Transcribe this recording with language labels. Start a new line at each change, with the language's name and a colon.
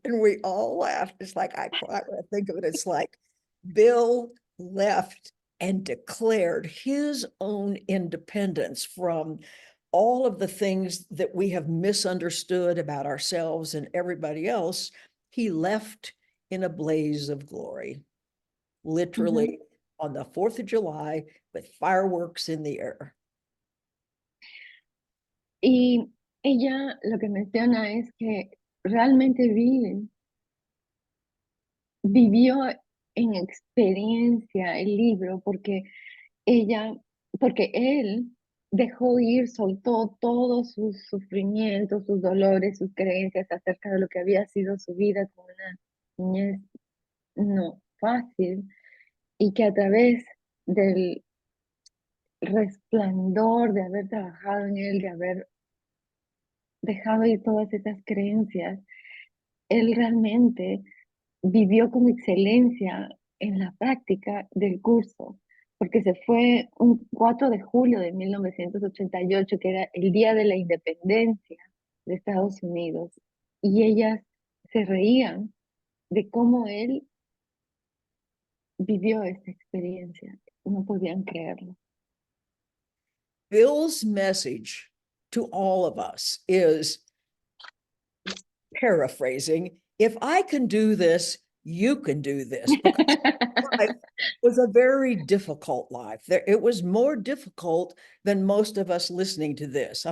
English: And we all laughed. It's like, I cry when I think of it. It's like Bill left and declared his own independence from all of the things that we have misunderstood about ourselves and everybody else. He left in a blaze of glory, literally on the 4th of July with fireworks in the air.
Spanish: y ella lo que menciona es que realmente vivió en experiencia el libro porque él dejó ir, soltó todos sus sufrimientos, sus dolores, sus creencias acerca de lo que había sido su vida con una niñez no fácil, y que a través del resplandor de haber trabajado en él, de haber dejado ir todas esas creencias, él realmente vivió con excelencia en la práctica del curso, porque se fue un 4 de julio de 1988, que era el día de la independencia de Estados Unidos, y ellas se reían de cómo él vivió esta experiencia. No podían creerlo.
English: Bill's message to all of us is, paraphrasing, if I can do this, you can do this. Because life was a very difficult life. It was more difficult than most of us listening to this.